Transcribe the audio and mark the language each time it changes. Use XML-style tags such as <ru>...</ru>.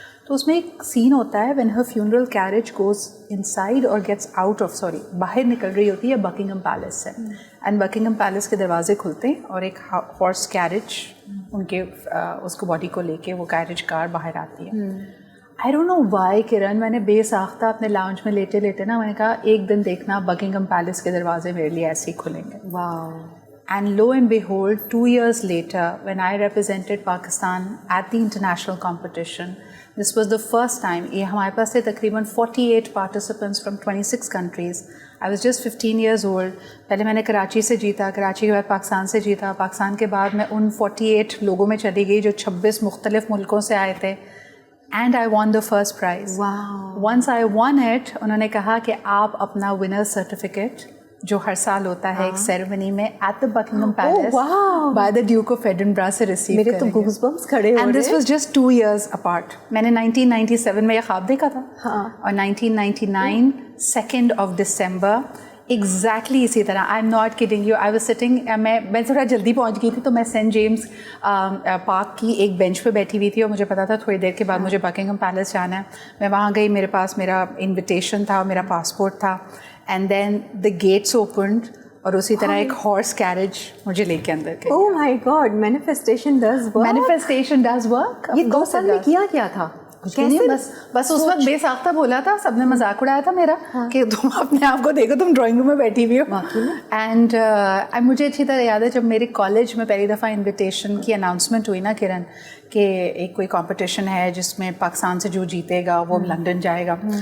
<ur>تو اس میں ایک سین ہوتا ہے</ur> <en>when her funeral carriage goes inside</en> <ur>اور گیٹس آؤٹ آف, باہر نکل رہی ہوتی ہے بکنگھم پیلس سے, اینڈ بکنگھم پیلس کے دروازے کھلتے ہیں اور ایک ہارس کیریج ان کے اس کو باڈی کو لے کے وہ کیریج کار باہر آتی ہے.</ur> <en>I don't know why</en> <ur>کرن, میں نے بے ساختہ اپنے لاؤنج میں لیٹے نا میں نے کہا ایک دن دیکھنا بکنگھم پیلس کے دروازے میرے لیے ایسے ہی کھلیں گے. واو.</ur> <en>And lo and behold, 2 years later, when I represented Pakistan at the international competition, this was the first time.</en> <ur>یہ ہمارے پاس تھے تقریباً</ur> <en>48 participants from 26 countries. I was just 15 years old.</en> <ur>پہلے میں نے کراچی سے جیتا, کراچی کے بعد پاکستان سے جیتا, پاکستان کے بعد میں ان 48 لوگوں میں چلی گئی جو 26 مختلف ملکوں سے آئے تھے.</ur> <en>And I won the first prize. Wow. Once I won it,</en> <ur>انہوں نے کہا کہ آپ اپنا</ur> <en>winner certificate</en> <ur>جو ہر سال ہوتا ہے ایک سیریمنی میں</ur> <en>at the Buckingham Palace by the Duke of Edinburgh</en> <ur>سے ریسیو میرے تو گوز بمپس کھڑے ہو رہے ہیں.</ur> <en>And this was just 2 years apart.</en> <ur>میں نے 1997 میں یہ خواب دیکھا تھا اور 1999 2nd of December ایگزیکٹلی اسی طرح.</ur> <en>I am not kidding you.</en> <ur>I was sitting, میں تھوڑا جلدی پہنچ گئی تھی تو میں سینٹ جیمس پارک کی ایک بینچ پہ بیٹھی ہوئی تھی اور مجھے پتا تھا تھوڑی دیر کے بعد مجھے بکنگھم پیلیس جانا ہے. میں وہاں گئی, میرے پاس میرا انویٹیشن تھا, میرا پاسپورٹ تھا,</ur> <en>and then the gates opened</en> <ur>اور اسی طرح ایک ہارس کیریج مجھے لے کے اندر گئی.</ur> <en>Oh my God, manifestation does work. Manifestation does work.</en> <ur>یہ 2 سال میں کیا تھا؟ بس اس وقت بے ساختہ بولا تھا, سب نے مذاق اڑایا تھا میرا کہ تم اپنے آپ کو دیکھو, تم ڈرائنگ روم میں بیٹھی ہوئی ہو. اینڈ مجھے اچھی طرح یاد ہے جب میرے کالج میں پہلی دفعہ انویٹیشن کی اناؤنسمنٹ ہوئی نا کرن کہ ایک کوئی کمپٹیشن ہے جس میں پاکستان سے جو جیتے گا وہ لنڈن جائے گا.</ur>